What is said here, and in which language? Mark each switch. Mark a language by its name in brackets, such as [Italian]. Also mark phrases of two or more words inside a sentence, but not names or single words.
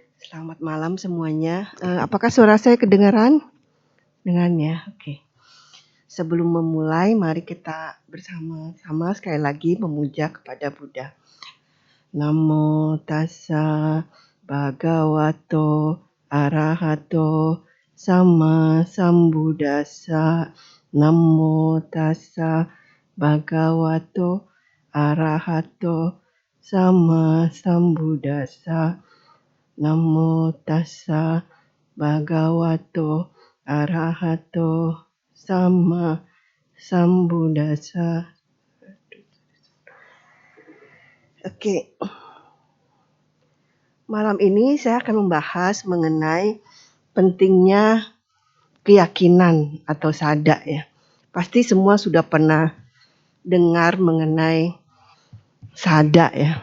[Indonesian] Selamat malam semuanya. Apakah suara saya kedengaran? Dengaran ya, oke. Sebelum memulai, mari kita bersama-sama sekali lagi memuja kepada Buddha. [Pali] Namo tassa bhagavato arahato sama sambuddhassa. Namo tassa bhagavato arahato sama sambuddhassa. Namo tassa bhagavato arahato sama sambuddhassa. [Indonesian] Oke. Malam ini saya akan membahas mengenai pentingnya keyakinan atau sadha ya. Pasti semua sudah pernah dengar mengenai sadha ya.